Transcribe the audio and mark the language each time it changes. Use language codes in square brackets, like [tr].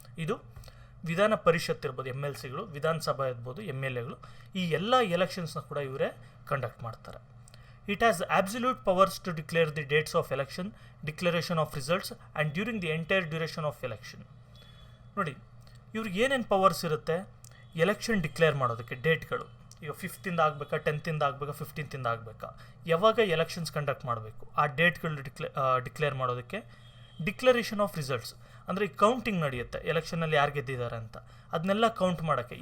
[kn] ಇದು ವಿಧಾನ ಪರಿಷತ್ ಇರ್ಬೋದು, MLCಗಳು, ವಿಧಾನಸಭಾ ಇರ್ಬೋದು, MLAಗಳು. ಈ ಎಲ್ಲ ಎಲೆಕ್ಷನ್ಸ್ನ ಕೂಡ ಇವರೇ ಕಂಡಕ್ಟ್ ಮಾಡ್ತಾರೆ. [en] It has absolute powers to declare the dates of election, declaration of results and during the entire duration of election. [kn] ನೋಡಿ, ಇವ್ರಿಗೆ ಏನೇನು ಪವರ್ಸ್ ಇರುತ್ತೆ, ಎಲೆಕ್ಷನ್ ಡಿಕ್ಲೇರ್ ಮಾಡೋದಕ್ಕೆ ಡೇಟ್ಗಳು. ಈಗ 5th ಆಗಬೇಕಾ, 10th ಆಗಬೇಕಾ, 15th ಆಗಬೇಕಾ, ಯಾವಾಗ ಎಲೆಕ್ಷನ್ಸ್ ಕಂಡಕ್ಟ್ ಮಾಡಬೇಕು ಆ ಡೇಟ್ಗಳು ಡಿಕ್ಲೇರ್ ಮಾಡೋದಕ್ಕೆ. ಡಿಕ್ಲರೇಷನ್ ಆಫ್ ರಿಸಲ್ಟ್ಸ್ ಅಂದರೆ ಈ ಕೌಂಟಿಂಗ್ ನಡೆಯುತ್ತೆ, ಎಲೆಕ್ಷನಲ್ಲಿ ಯಾರು ಗೆದ್ದಿದ್ದಾರೆ ಅಂತ, ಅದನ್ನೆಲ್ಲ ಕೌಂಟ್ ಮಾಡೋಕ್ಕೆ.